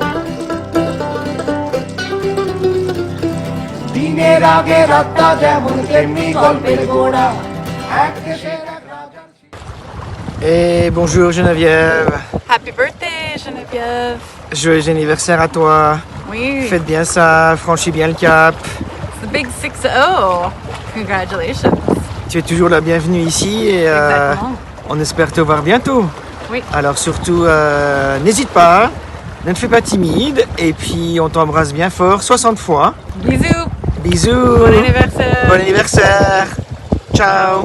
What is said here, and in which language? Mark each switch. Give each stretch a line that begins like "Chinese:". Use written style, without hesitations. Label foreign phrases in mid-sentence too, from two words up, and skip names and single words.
Bangla: দিনের আগে রাতটা যেমন তেমনি গল্পের গোড়া এক দেশের এক রাজার
French: Et bonjour Geneviève.
English: Happy birthday Geneviève.
French: Joyeux anniversaire à toi. Oui. Faites bien ça, franchis bien le cap.
English: The big 6-0. Congratulations.
French: Tu es toujours la bienvenue ici et on espère te voir bientôt. Oui. Alors surtout, n'hésite pas, ne te fais pas timide et puis on t'embrasse bien fort 60 fois. Bisous. Bisous. Bon anniversaire. Bon anniversaire. Ciao.